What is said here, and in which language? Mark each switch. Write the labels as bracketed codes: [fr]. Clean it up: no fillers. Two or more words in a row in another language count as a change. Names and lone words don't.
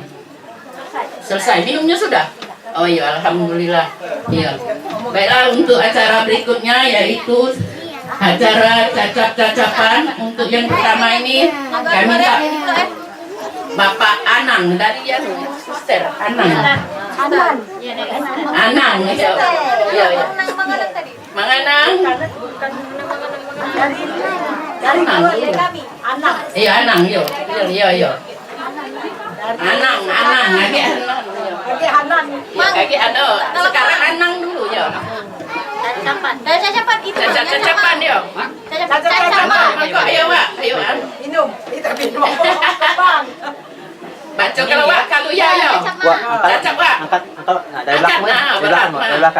[id] Selesai minumnya sudah? Oh iya, alhamdulillah. Iya. Baiklah, untuk acara berikutnya yaitu acara cacap-cacapan. Untuk yang pertama ini kami minta Bapak Anang dari yang suster Anang. Anang ya. Iya, iya. Manganang. Anang. Iya, Anang yo. Iya, iya. Anang lagi Anang. Lagi ada. Sekarang Anang dulu ya. Cacapan yo. Ayo, Pak. Ayo, minum. Kita minum. Baca kalau ya yo. Cacap, Pak. Angkat dari belakang.